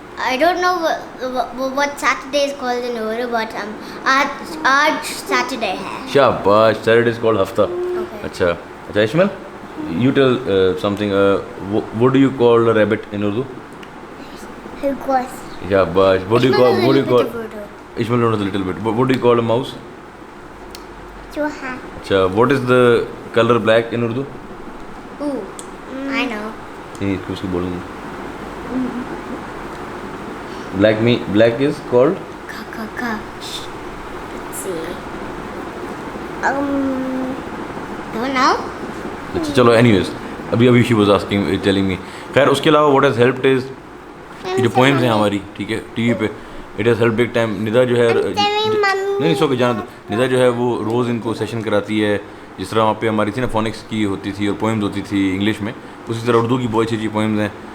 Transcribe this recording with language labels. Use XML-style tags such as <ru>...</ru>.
<en>I don't know what Saturday is called in Urdu, but</en> <ur>آج Saturday ہے.</ur> <en>شاباش، Saturday is called ہفتہ. Okay.</en> <ur>اچھا اچھا اشمل،</ur> <en>you tell something. What do you call a rabbit in Urdu? Horse. Yeah, but what do you call Urdu. Ishmael knows a little bit. What do you call a mouse? Chooha. Acha, what is the color black in Urdu? Ooh, I know.</en> <ur>نہیں اس کو بولوں گا.</ur> <en>Black is called Ka. Let's see. Don't know.</en> <ur>اچھا چلو</ur> <en>anyways ابھی she was telling me.</en> <ur>خیر اس کے علاوہ</ur> <en>what has helped is</en> <ur>یہ جو پوئمز ہیں ہماری ٹھیک ہے ٹی وی پہ</ur> <en>It has help big time.</en> <ur>ندا جو ہے نہیں سو کے جانا دو. ندا جو ہے وہ روز ان کو سیشن کراتی ہے. جس طرح وہاں پہ ہماری تھی نا فونکس کی ہوتی تھی اور پوئمز ہوتی تھی انگلش میں, اسی طرح اردو کی بہت اچھی پوئمز ہیں.</ur>